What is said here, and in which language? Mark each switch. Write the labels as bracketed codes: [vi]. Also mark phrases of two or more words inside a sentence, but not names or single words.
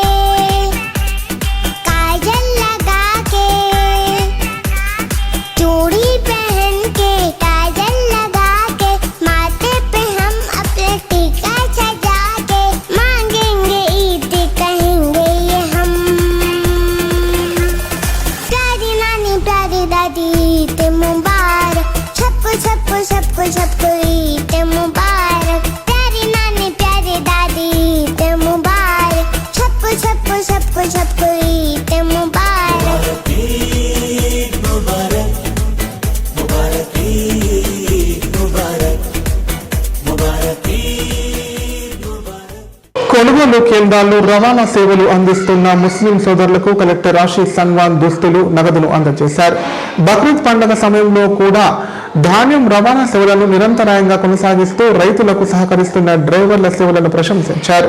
[hi] काजल लगा के चूड़ी पहन के काजल लगा के माथे पे हम अपने टीका सजा के मांगेंगे ईद कहेंगे ये हम प्यारी नानी प्यारी दादी ईद मुबारक छप छप छप छप ईद मुबारक प्यारी नानी प्यारी दादी ईद मुबारक छप छप छप छप ईद मुबारक ईद मुबारक मुबारक ईद मुबारक मुबारक ईद मुबारक. [te] కొనుగోలు కేంద్రాల్లో రవాణా సేవలు అందిస్తున్న ముస్లిం సోదరులకు కలెక్టర్ ఆశీష్ సంగ్వాన్ దుస్తులు, నగదును అందజేశారు. బక్రీద్ పండుగ సమయంలో కూడా ధాన్యం రవాణా సేవలను నిరంతరాయంగా కొనసాగిస్తూ రైతులకు సహకరిస్తున్న డ్రైవర్ల సేవలను ప్రశంసించారు.